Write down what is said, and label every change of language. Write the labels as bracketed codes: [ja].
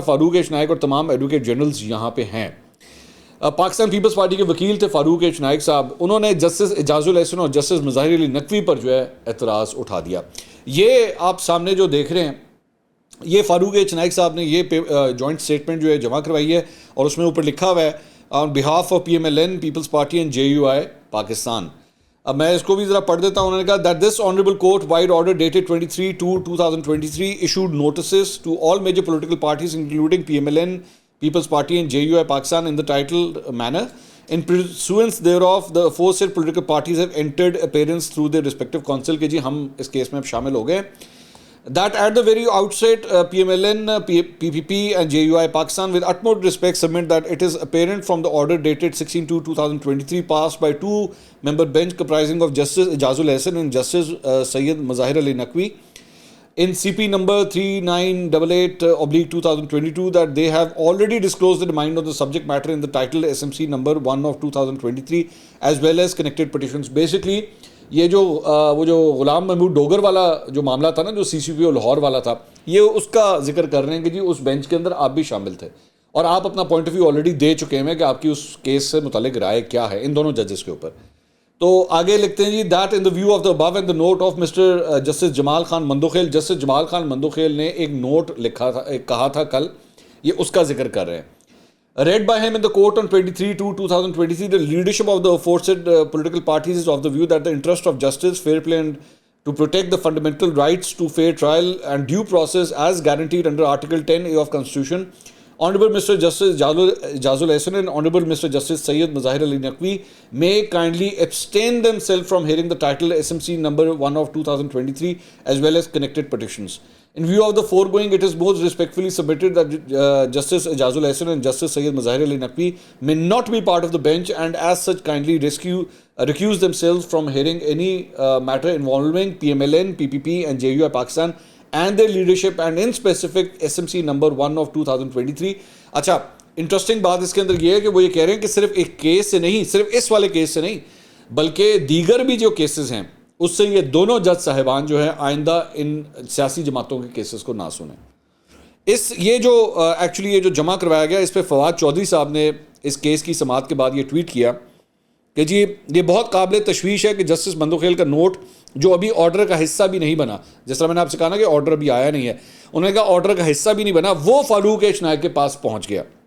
[ur] فاروق H Naik اور تمام advocate generals یہاں پہ ہیں. پاکستان پیپلز پارٹی کے وکیل تھے فاروق ایچ نائک صاحب, انہوں نے جسٹس اعجاز الاحسن اور جسٹس مظاہر علی نقوی پر جو ہے اعتراض اٹھا دیا. یہ آپ سامنے جو دیکھ رہے ہیں یہ فاروق ایچ نائک صاحب نے یہ جوائنٹ اسٹیٹمنٹ جو ہے جمع کروائی ہے, اور اس میں اوپر لکھا ہوا ہے آن behalf of PMLN Peoples party and JUI Pakistan. اب میں اس کو بھی ذرا پڑھ دیتا ہوں. انہوں نے کہا [en] that this honorable court wide order dated 23/2/2023 issued notices to all major political parties including PMLN, People's Party and JUI Pakistan in the titled manner. In pursuance thereof, the aforesaid political parties have entered appearance through their respective counsel [ur] کہ جی ہم اس case میں اب شامل ہو گئے. [en] That at the very outset, PMLN, PPP and JUI Pakistan with utmost respect submit that it is apparent from the order dated 16/2/2023 passed by 2-member bench comprising of Justice Ijazul Ahsan and Justice Syed Mazahir Ali Naqvi in CP number 3988/2022 that they have already disclosed their mind on the subject matter in the title SMC number 1 of 2023 as well as connected petitions. [ur] Basically یہ جو وہ جو غلام محمود ڈوگر والا جو معاملہ تھا نا, جو CCPO لاہور والا تھا, یہ اس کا ذکر کر رہے ہیں کہ جی اس بینچ کے اندر آپ بھی شامل تھے اور آپ اپنا پوائنٹ آف ویو آلریڈی دے چکے ہیں کہ آپ کی اس کیس سے متعلق رائے کیا ہے ان دونوں ججز کے اوپر. تو آگے لکھتے ہیں جی [en] That in the view of the above and the note of Mr Justice Jamal Khan Mandokhail. [ur] Justice Jamal Khan Mandokhel نے ایک نوٹ لکھا تھا, ایک کہا تھا کل, یہ اس کا ذکر کر رہے ہیں. [en] Read by him in the court on 23/2/2023, the leadership of the aforesaid political parties is of the view that the interest of justice, fair play and to protect the fundamental rights to fair trial and due process as guaranteed under Article 10A of Constitution, Honorable Mr. Justice Ijazul Ahsan and Honorable Mr. Justice Syed Mazahir Ali Naqvi may kindly abstain themselves from hearing the title SMC number 1 of 2023 as well as connected petitions. In view of the foregoing, it is most respectfully submitted that Justice Ijazul Ahsan and Justice Syed Mazahir Ali Naqvi may not be part of the bench and as such kindly recuse themselves from hearing any matter involving PMLN, PPP and JUI Pakistan and their leadership and in specific SMC number 1 of 2023. [ur] اچھا, interesting بات اس کے اندر یہ ہے کہ وہ یہ کہہ رہے ہیں کہ صرف ایک کیس سے نہیں, صرف اس والے کیس سے نہیں, بلکہ دیگر بھی جو کیسز ہیں اس سے یہ دونوں جج صاحبان جو ہیں آئندہ ان سیاسی جماعتوں کے کیسز کو نہ سنیں. یہ جو ایکچولی یہ جو جمع کروایا گیا اس پہ فواد چودھری صاحب نے اس کیس کی سماعت کے بعد یہ ٹویٹ کیا کہ جی یہ بہت قابل تشویش ہے کہ جسٹس مندوخیل کا نوٹ جو ابھی آرڈر کا حصہ بھی نہیں بنا, جس طرح میں نے آپ سے کہا نا کہ آرڈر ابھی آیا نہیں ہے, انہوں نے کہا آرڈر کا حصہ بھی نہیں بنا, وہ فاروق ایچ نائک کے پاس پہنچ گیا.